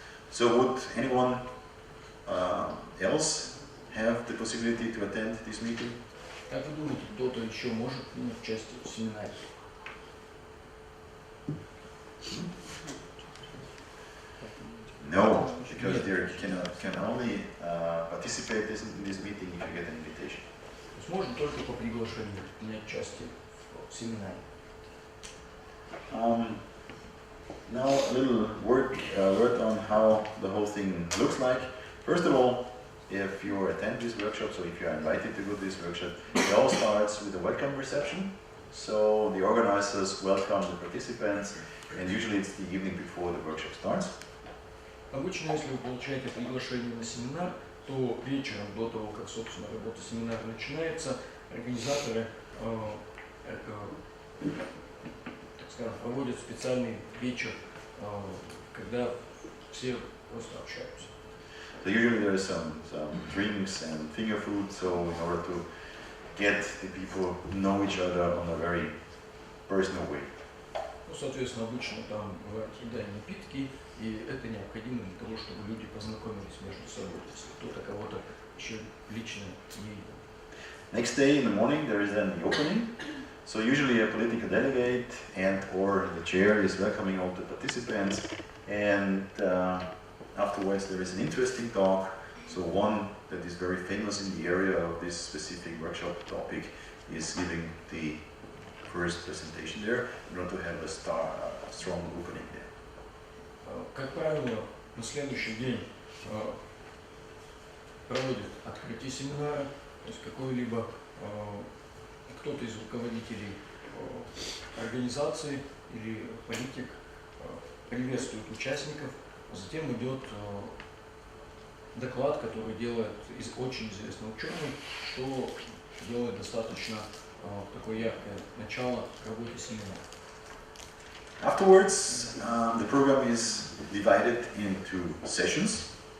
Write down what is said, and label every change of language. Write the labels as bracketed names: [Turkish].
[English] So would anyone else have the possibility to attend this meeting? [Russian] Как вы думаете, кто-то еще может принять участие в семинаре? [English] No, because they can only participate in this meeting if you get an invitation. [Russian] То есть можно только по приглашению принять участие в семинаре. [English] Now a little word on how the whole thing looks like. First of all, if you attend this workshop, so if you are invited to go to this workshop, it all starts with a welcome reception. So the organizers welcome the participants, and usually it's the evening before the workshop starts. [Russian] Обычно, если вы получаете приглашение на семинар, то вечером, до того, как, собственно, работа семинара начинается, организаторы, так скажем, проводят специальный вечер, когда все просто общаются. [English] So usually there is some drinks and finger food, so in order to get the people to know each other on a very personal way. [Russian] Ну, соответственно, обычно там бывают еда и напитки, и это необходимо для того, чтобы люди познакомились между собой, если кто-то кого-то еще лично не видел. [English] Next day in the morning there is then the opening. So usually a political delegate and or the chair is welcoming all the participants, and afterwards there is an interesting talk. So one that is very famous in the area of this specific workshop topic is giving the first presentation there in order to have a strong opening there. [Russian] Как правило, на следующий день проводят открытие семинара, то есть какой-либо кто-то из руководителей организации или политик приветствует участников, затем идет доклад, который делает очень известный ученый, что делает достаточно такое яркое начало работы семинара. [English] Afterwards, the program is divided into sessions.